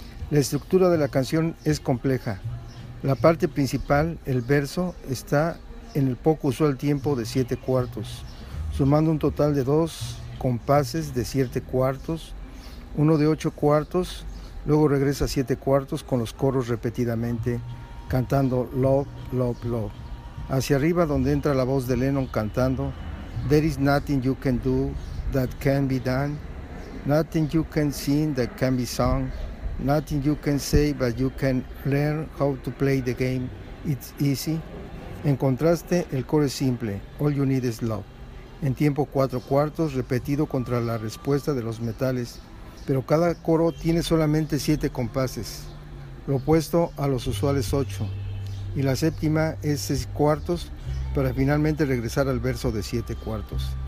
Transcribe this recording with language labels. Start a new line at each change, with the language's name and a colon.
Spanish: La estructura de la canción es compleja. La parte principal, el verso, está en el poco usual tiempo de 7/4, sumando un total de 2 compases de 7/4, uno de 8/4, luego regresa a 7/4 con los coros repetidamente, cantando Love, Love, Love. Hacia arriba, donde entra la voz de Lennon cantando
English: There is nothing you can do that can be done, nothing you can sing that can be sung, nothing you can say but you can learn how to play the game, it's easy.
Spanish: En contraste, el coro es simple, All You Need Is Love, en tiempo 4/4, repetido contra la respuesta de los metales, pero cada coro tiene solamente 7 compases, lo opuesto a los usuales 8, y la séptima es 6/4, para finalmente regresar al verso de 7/4.